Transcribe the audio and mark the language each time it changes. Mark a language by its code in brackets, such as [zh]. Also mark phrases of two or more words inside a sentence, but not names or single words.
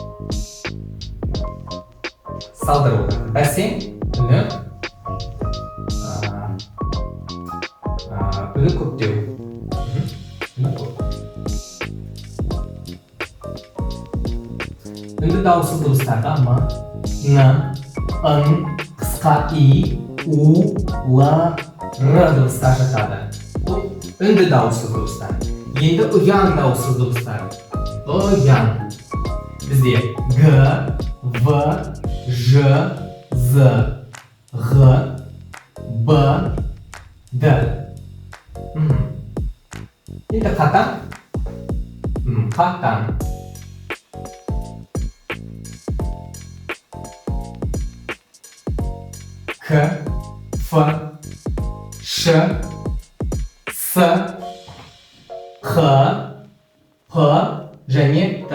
[kk] Салдыр олар. Бәсең, үні көптеу. Үнді дауыссыз дыбыстарға м, н, ын, қысқа и, у, л, р дыбыстар жатады. Бұл үнді дауыссыз дыбыстар. Енді ұяң дауыссыз дыбыстар. Ұяң. Бізде г, в, ж, з, ғ, б, д. Енді қатаң. К, Ф, Ш, С, Х, П және Т.